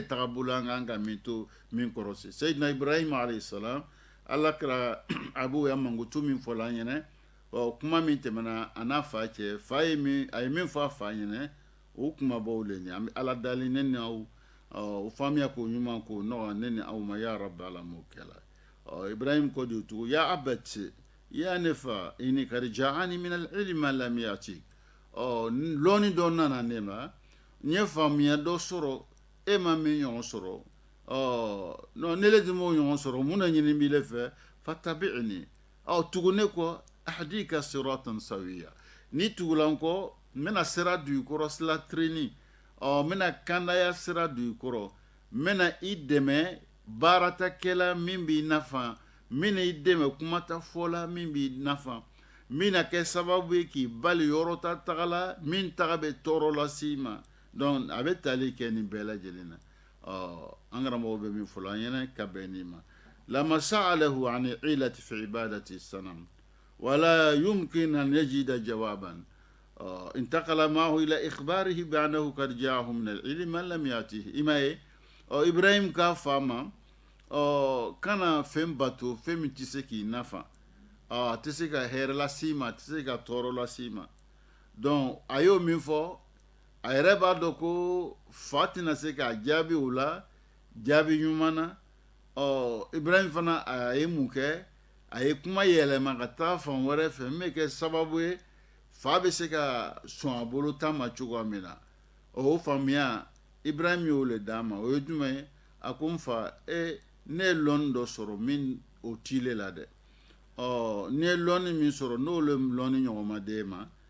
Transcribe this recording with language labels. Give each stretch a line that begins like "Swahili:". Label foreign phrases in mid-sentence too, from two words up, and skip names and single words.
Bambara: tagabolo an kan ka min to min kɔrɔsi Seydina Ibrahim
Arabic: عليه السلام
Bambara: ala kɛra a b'o ya mankutu min fɔla an ɲɛnɛ kuma min tɛmɛna a n'a fa cɛ a ye min fɔ a fa ɲɛnɛ o kumabaw le ɲɛ an bɛ ala dali ne ni aw o faamuya k'o ɲuman k'o nɔgɔya ne ni aw ma
Arabic: يا رب
Bambara: ala m'o kɛla Ibrahim ko de tugu
Arabic: يا أبت
Bambara: ya ne fa
Arabic: إني قد جاءني من العلم ما لم يأتك
Bambara: lɔnni dɔ nana ne ma n ye faamuya dɔ sɔrɔ e ma min ɲɔgɔn sɔrɔ non ne le tun m'o ɲɔgɔn sɔrɔ mun na ɲini b'i le fɛ fatabi'ni tugu ne kɔ
Arabic: أهدك صراطا سويا
Bambara: ni tugula n kɔ n bɛna sira don i kɔrɔ sira tirenni n bɛna kandaya sira don i kɔrɔ n bɛna i dɛmɛ baaratakɛla min b'i nafa n bɛna i dɛmɛ kumatafɔla min b'i nafa min na kɛ sababu ye k'i bali yɔrɔ ta tagala min taga bɛ tɔɔrɔ las'i ma donc a bɛ tali kɛ nin bɛɛ lajɛlen na an karamɔgɔ bɛ min fɔlɔ an ɲɛna ka bɛn nin ma
Arabic: لما سأله عن العلة في عبادة الصنم ولا يمكن أن يجد جوابا انتقل معه إلى إخباره بأنه قد جاءه من العلم من لم يأته إما إبراهيم كافاما
Bambara: kana fɛn bato fɛn min tɛ se k'i nafa tɛ se ka hɛrɛ las'i ma tɛ se ka tɔɔrɔ las'i ma donc a y'o min fɔ a yɛrɛ b'a dɔn ko fa tɛna se k'a jaabi o la jaabi ɲuman na Ibrahim fana a ye mun kɛ a ye kuma yɛlɛma ka taa fan wɛrɛ fɛ min bɛ kɛ sababu ye fa bɛ se ka sɔn a bolo ta ma cogoya min na o faamuya Ibrahim y'o le d'a ma o ye jumɛn ye a ko n fa ne ye lɔnni dɔ sɔrɔ min o tile la dɛ ne ye lɔnni min sɔrɔ n'o le lɔnni ɲɔgɔnma d'e ma